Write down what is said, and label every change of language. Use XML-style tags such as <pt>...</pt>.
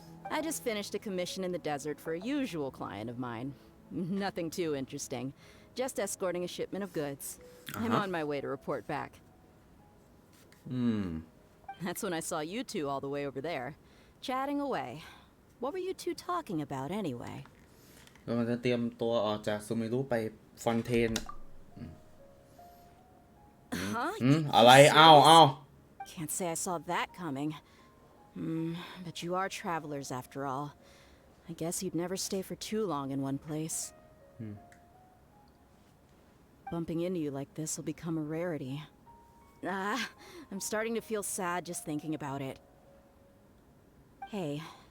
<en>I just finished a commission in the desert for a usual client of mine. Nothing too interesting. Just escorting a shipment of goods. I'm on my way to report back. That's when I saw you two all the way over there, chatting away. What were you two talking about anyway?</en> <th>เราจะเตรียมตัวออกจากซูมิรุไปฟอนเทน</th> <en>Huh?</en> <th>อะไรอ้าว</th> <en>Can't say I saw that coming. But you are travelers after all. I guess you'd never stay for too long in one place. Bumping into you like this will become a rarity. I'm starting to feel sad just thinking about it. Hey,</en>